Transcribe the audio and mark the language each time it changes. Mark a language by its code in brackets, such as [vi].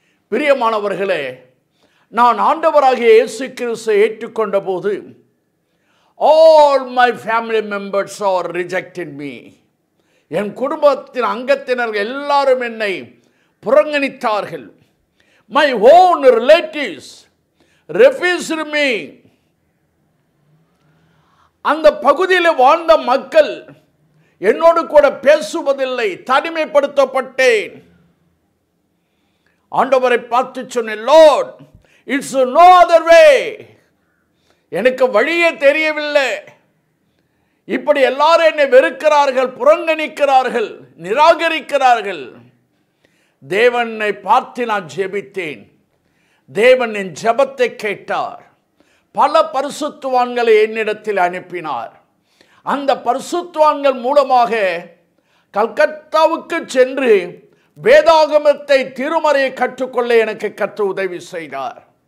[ta] பிரியமானவர்களே, நான் ஆண்டவராகிய இயேசு கிறிஸ்துவை ஏற்றுக்கொண்ட போது [en] all my family members are rejected me. [ta] என் குடும்பத்தின் அங்கத்தினர்கள் எல்லாரும் என்னை புறங்கணித்தார்கள். [en] My own relatives refused me. [ta] அந்த பகுதியில் வாழ்ந்த மக்கள் என்னோடு கூட பேசுவதில்லை. தனிமைப்படுத்தப்பட்டேன். ஆண்டவரை பார்த்து சொன்னேன், [en] Lord, it's no other way. [ta] எனக்கு வழியே தெரியவில்லை. இப்படி எல்லாரும் என்னை வெறுக்கிறார்கள், புறங்கணிக்கிறார்கள், நிராகரிக்கிறார்கள். தேவனை பார்த்து நான் ஜெபித்தேன். தேவன் என் ஜெபத்தை கேட்டார். பல பரிசுத்தவான்களை என்னிடத்தில் அனுப்பினார். அந்த பரிசுத்தவான்கள் மூலமாக கல்கத்தாவுக்கு சென்று வேதாகமத்தை, திருமறையை கற்றுக்கொள்ள எனக்கு கர்த்தர் உதவி செய்தார்.